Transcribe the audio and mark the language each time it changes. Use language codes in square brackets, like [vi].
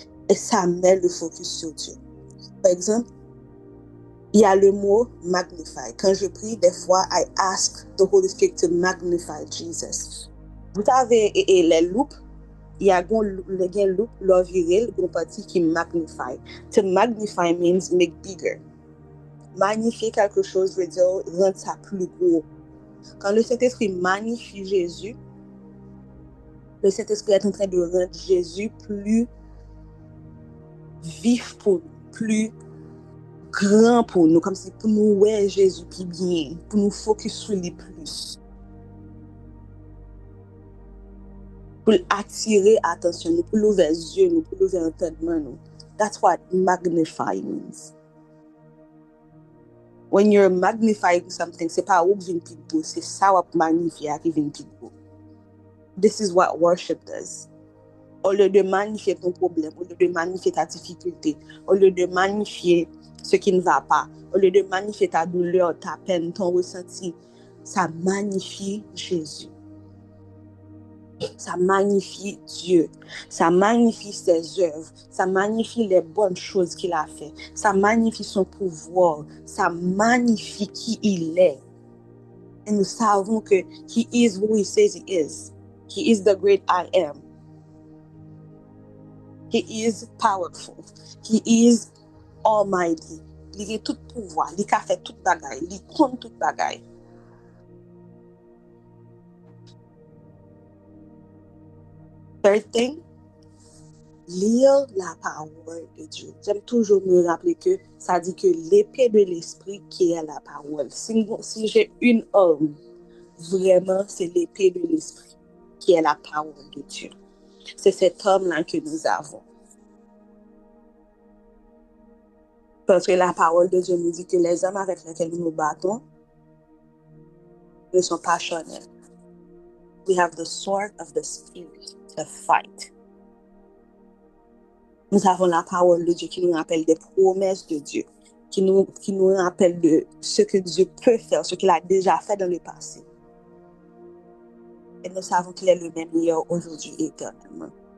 [fr] Et ça met le focus sur Dieu. Par exemple, il y a le mot magnify. Quand je prie, des fois, [en] I ask the Holy Spirit to magnify Jesus. [fr] Vous savez, et les loupes, il y a les loupes, leur viril, une partie qui magnify. [en] To magnify means make bigger. [fr] Magnifier quelque chose veut dire rendre ça plus gros. Quand le Saint-Esprit magnifie Jésus, le Saint-Esprit est en train de rendre Jésus plus vif pour nous, plus grand pour nous, comme si pour nous voir Jésus plus bien, pour nous focus sur lui plus. Pour attirer attention nous, pour l'ouvrir les yeux nous, pour l'ouvrir l'entendement nous. [en] That's what magnify means. When you're magnifying something, [fr] c'est pas où vient plus beau, c'est ça qui magnifie qui vient plus beau. [en] This is what worship does. [fr] Au lieu de magnifier ton problème, au lieu de magnifier ta difficulté, au lieu de magnifier ce qui ne va pas, au lieu de magnifier ta douleur, ta peine, ton ressenti, ça magnifie Jésus. Ça magnifie Dieu. Ça magnifie ses œuvres. Ça magnifie les bonnes choses qu'il a fait. Ça magnifie son pouvoir. Ça magnifie qui il est. Et nous savons que [en] he is who he says he is. He is the great I am. He is powerful. He is almighty. [fr] Il a tout pouvoir. Il a fait tout bagaille. Il compte tout bagaille. [en] Third thing, [fr] lire la parole de Dieu. J'aime toujours me rappeler que ça dit que l'épée de l'esprit qui est la parole. Si j'ai une arme, vraiment, c'est l'épée de l'esprit qui est la parole de Dieu. C'est cette arme-là que nous avons. Parce que la parole de Dieu nous dit que les hommes avec lesquels nous nous battons ne sont pas charnels. [en] We have the sword of the spirit to fight. [fr] Nous avons la parole de Dieu qui nous rappelle des promesses de Dieu, qui nous rappelle de ce que Dieu peut faire, ce qu'il a déjà fait dans le passé. Et nous savons qu'il est le même hier, aujourd'hui et éternellement.